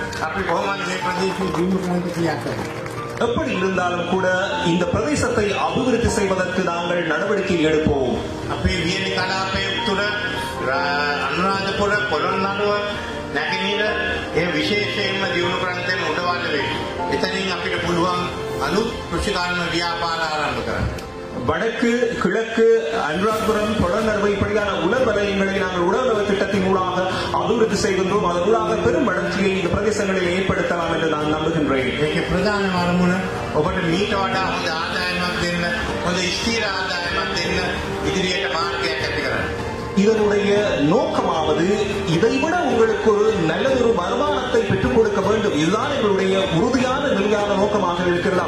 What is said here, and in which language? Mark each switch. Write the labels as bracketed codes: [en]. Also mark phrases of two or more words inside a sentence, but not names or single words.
[ta] எப்படி இருந்தாலும் கூட இந்த பிரதேசத்தை அபிவிருத்தி செய்வதற்கு நாங்கள் நடவடிக்கை எடுப்போம். [si] අනුරාධපුර පොළොන්නරුව නැගෙනහිර ඒ විශේෂයෙන්ම දියුණු කරන්න උඩවල වේ. එතනින් අපිට පුළුවන් අලුත් කෘෂිකාර්ම ව්‍යාපාර ආරම්භ කරන්න. [ta] வடக்கு கிழக்கு அனுராதபுரம் பொலன்னறுவை இப்படியான உலர் வலயங்களை நாங்கள் உடலுறவு திட்டத்தின் மூலமாக அபிவிருத்தி செய்கின்றோம். அதன் மூலமாக பெரும் வளர்ச்சியை இந்த பிரதேசங்களில் ஏற்படுத்தலாம் என்று நான் நம்புகின்றேன். [si] ප්‍රධාන වරමුණ ඔබට මීට වඩා හොඳ ආදායමක් දෙන්න, හොඳ ස්ථිර ආදායමක් දෙන්න, ඉදිරියට මාර්ගයක් ඇති කරන්න. [ta] இதனுடைய நோக்கமாவது இதைவிட உங்களுக்கு ஒரு நல்லதொரு வருமானத்தை பெற்றுக் கொடுக்க வேண்டும். இதுதான் எங்களுடைய உறுதியான நிலையான நோக்கமாக இருக்கிறது.